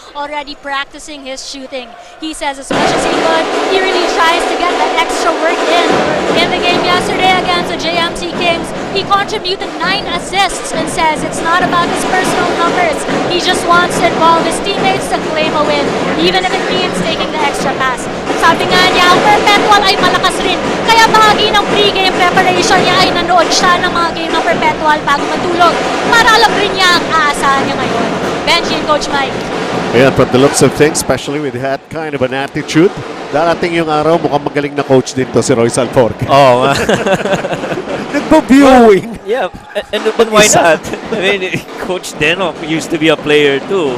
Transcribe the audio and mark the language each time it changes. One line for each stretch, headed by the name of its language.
English: already practicing his shooting. He says as much as he could, he really tries to get the extra work in. In the game yesterday against the JMT Kings, he contributed 9 assists and says it's not about his personal numbers. He just wants to involve his teammates to claim a win, even if it means taking the extra pass.
Filipino: Sabi nga niya, ang Perpetual ay malakas rin. Kaya bahagi ng pre-game preparation niya ay nanood siya ng mga game ng Perpetual bago matulog. Para alam rin niya ang aasahan niya ngayon.
English: Benji and Coach Mike. Yeah, from the looks of things, especially with that kind of an attitude,
Filipino: darating yung araw, mukhang magaling na coach din to si Royce Alforque.
English: Oh,
Filipino: Nagpo-viewing.
English: yeah, but why not? I mean, Coach Deno used to be a player too.